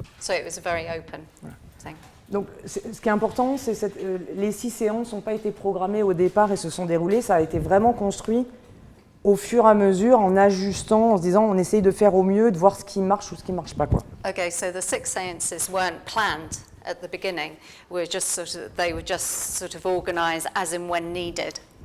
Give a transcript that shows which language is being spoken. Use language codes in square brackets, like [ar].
[en] So it was a very open thing. [fr] Donc, ce qui est important, c'est que les 6 séances n'ont pas été programmées au départ et se sont déroulées. Ça a été vraiment construit au fur et à mesure, en ajustant, en se disant, on essaye de faire au mieux, de voir ce qui marche ou ce qui ne marche pas, quoi. [en] Okay, so the 6 séances weren't planned at the beginning. They were just sort of organised as and when needed.